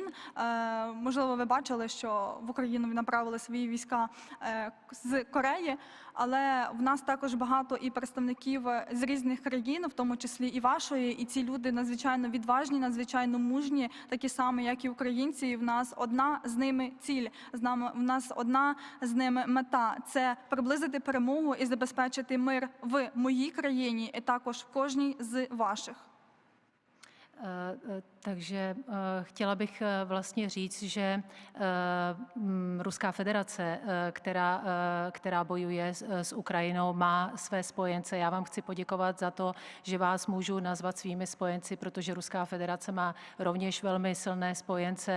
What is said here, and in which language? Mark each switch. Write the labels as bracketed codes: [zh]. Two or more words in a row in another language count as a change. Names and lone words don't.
[uk] Можливо, ви бачили, що в Україну направили свої війська з Кореї, але в нас також багато і представників з різних країн, в тому числі і вашої, і ці люди надзвичайно відважні, надзвичайно мужні, такі самі, як і українці, і в нас одна з ними ціль, в нас одна з ними мета – це приблизити перемогу і забезпечити мир в моїй країні, і також в кожній з ваших. [cs] Takže chtěla bych vlastně říct, že Ruská federace, která bojuje s Ukrajinou, má své spojence. Já vám chci poděkovat za to, že vás můžu nazvat svými spojenci, protože Ruská federace má rovněž velmi silné spojence.